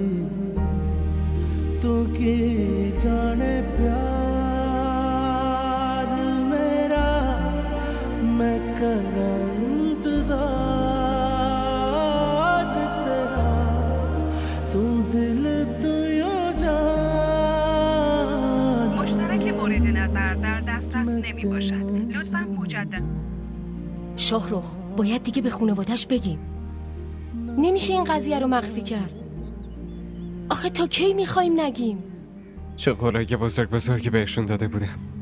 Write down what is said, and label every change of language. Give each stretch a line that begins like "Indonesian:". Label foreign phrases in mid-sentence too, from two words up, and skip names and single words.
Punjabi: ਤੋ ਕੀ ਜਾਣੇ ਪਿਆਰ ਮੇਰਾ ਮੈਂ ਕਰਾਂ ਇੰਤਜ਼ਾਰ ਤੇਰਾ। ਤੂ ਦਿਲ ਤੂ ਯੋ ਜਾਨ।
Persian: مشترک مورد نظر در دسترس نمی باشد. لطفاً مجدد. شاهرخ باید دیگه به خانواده‌اش بگیم. نمیشه این قضیه رو مخفی کرد. آخه تا کی میخوایم نگیم؟ چه قولای بزرگی بهشون داده بودم.